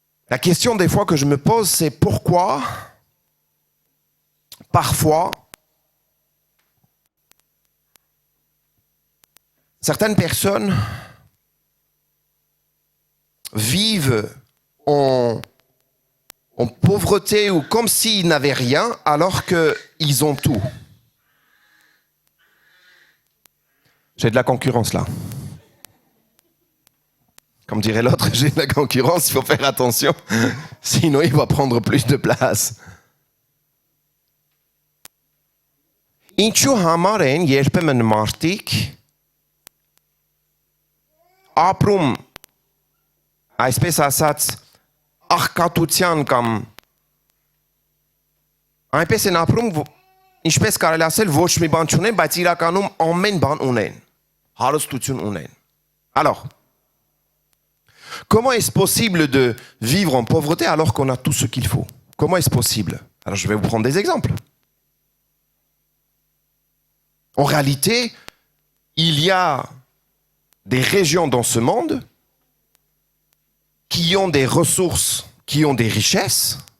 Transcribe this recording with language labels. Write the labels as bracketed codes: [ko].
[fr] La question des fois que je me pose, c'est pourquoi, parfois, certaines personnes vivent en pauvreté ou comme s'ils n'avaient rien alors qu'ils ont tout. J'ai de la concurrence là. Comme dirait l'autre, j'ai de la concurrence, il faut faire attention, sinon il va prendre plus de place. [hy] Ինչու համար են երբեմն մարդիկ ապրում այսպես ասած աղքատության կամ այնպես են ապրում ինչպես կարելի ասել ոչ մի բան չունեն, բայց իրականում ամեն բան ունեն, հարստություն ունեն. [fr] Alors, comment est-ce possible de vivre en pauvreté alors qu'on a tout ce qu'il faut? Comment est-ce possible? Alors je vais vous prendre des exemples. En réalité, il y a des régions dans ce monde qui ont des ressources, qui ont des richesses,